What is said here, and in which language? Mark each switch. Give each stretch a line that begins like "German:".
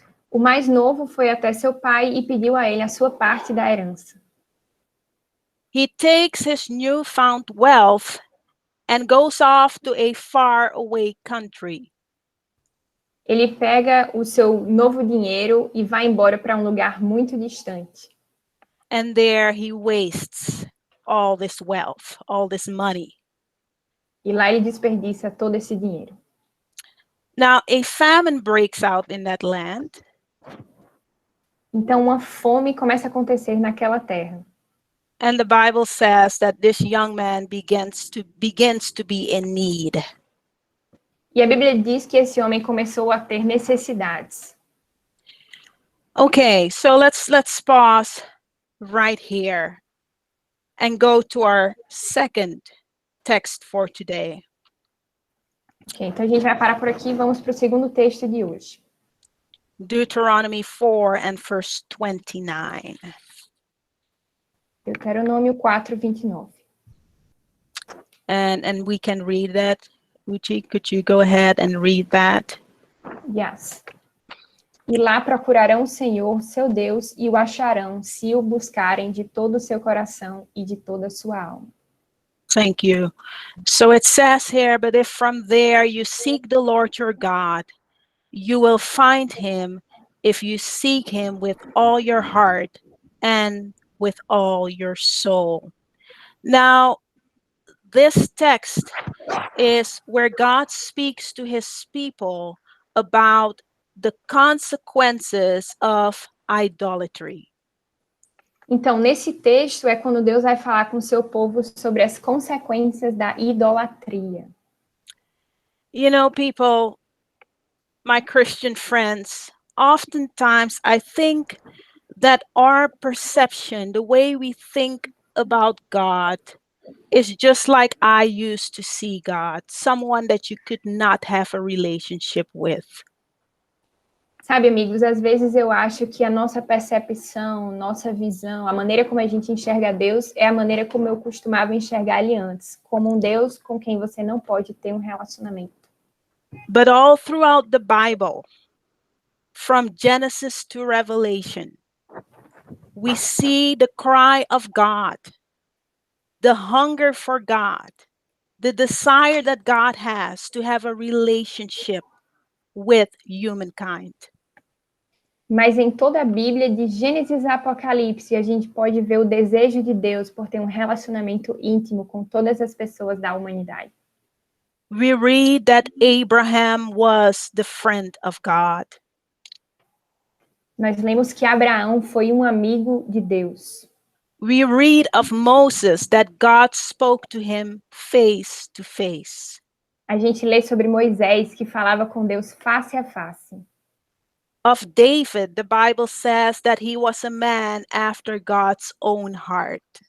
Portuguese: O mais novo foi até seu pai e pediu a ele a sua parte da herança.
English: He takes his newfound wealth and goes off to a faraway country.
Portuguese: Ele pega o seu novo dinheiro e vai embora para um lugar muito distante.
English: And there he wastes all this wealth, all this money.
Portuguese: E lá ele desperdiça todo esse dinheiro.
English: Now, a famine breaks out in that land.
Portuguese: Então uma fome começa a acontecer naquela terra.
English: And the Bible says that this young man begins to be in need.
Portuguese: E a Bíblia diz que esse homem começou a ter necessidades.
English: Okay, so let's pause right here and go to our second text for today.
Portuguese: Ok, então a gente vai parar por aqui e vamos para o segundo texto de hoje.
English: Deuteronomy 4 and verse 29.
Portuguese: Deuteronômio 4, 29.
English: And we can read that. Uchi, could you go ahead and read that? Yes.
Portuguese: E lá procurarão o Senhor, seu Deus, e o acharão, se o buscarem de todo o seu coração e de toda a sua alma.
English: Thank you. So it says here, but if from there you seek the Lord your God, you will find him if you seek him with all your heart and with all your soul. Now, this text is where God speaks to his people about the consequences of idolatry.
Portuguese: Então, nesse texto é quando Deus vai falar com o seu povo sobre as consequências da idolatria.
English: You know, people, my Christian friends, oftentimes I think that our perception, the way we think about God, is just like I used to see God, someone that you could not have a relationship with.
Portuguese: Sabe, amigos, às vezes eu acho que a nossa percepção, nossa visão, a maneira como a gente enxerga Deus é a maneira como eu costumava enxergar Ele antes, como um Deus com quem você não pode ter um relacionamento.
English: But all throughout the Bible, from Genesis to Revelation, we see the cry of God, the hunger for God, the desire that God has to have a relationship with humankind.
Portuguese: Mas em toda a Bíblia, de Gênesis a Apocalipse, a gente pode ver o desejo de Deus por ter um relacionamento íntimo com todas as pessoas da humanidade.
English: We read that Abraham was the friend of God.
Portuguese: Nós lemos que Abraão foi um amigo de Deus.
English: We read of Moses that God spoke to him face to face.
Portuguese: A gente lê sobre Moisés, que falava com Deus face a face.
English: Of David, the Bible says that he was a man after God's own heart.